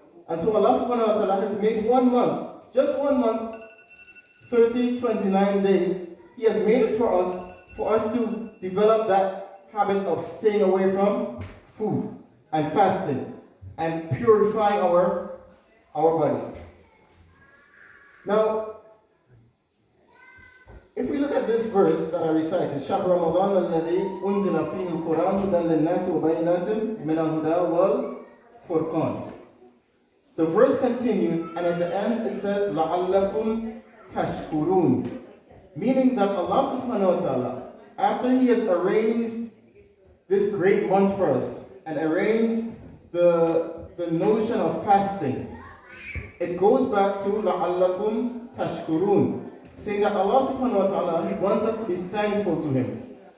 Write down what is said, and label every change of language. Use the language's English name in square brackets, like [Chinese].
[English] And so Allah subhanahu wa ta'ala has made 1 month, just 1 month, 29 days, He has made it for us to develop that habit of staying away from food and fasting and purifying our bodies. Now, if we look at this verse that I recited, [Arabic] شهر رمضان الذي أنزل فيه القرآن هدى للناس وبينات من الهدى والفرقان. [English] The verse continues, and at the end it says, [Arabic] لَعَلَّكُمْ تَشْكُرُونَ, [English] meaning that Allah subhanahu wa ta'ala, after He has arranged this great month for us, and arranged the notion of fasting, it goes back to لَعَلَّكُمْ تَشْكُرُونَ, saying that Allah subhanahu wa ta'ala, He wants us to be thankful to Him.